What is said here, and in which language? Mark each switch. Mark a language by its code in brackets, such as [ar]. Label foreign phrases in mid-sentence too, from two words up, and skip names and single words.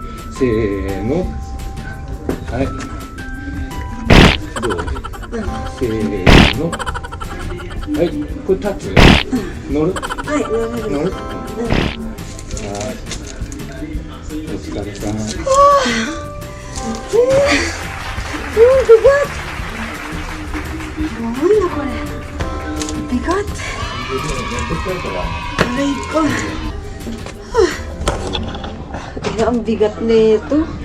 [ja] せーの、はい、どう？せーの、はい、これ立つ？乗る？はい、乗る？はい、お疲れさん。bigat! [tl] Ano na ko na? Bigat! Aray ko! Ang bigat na ito.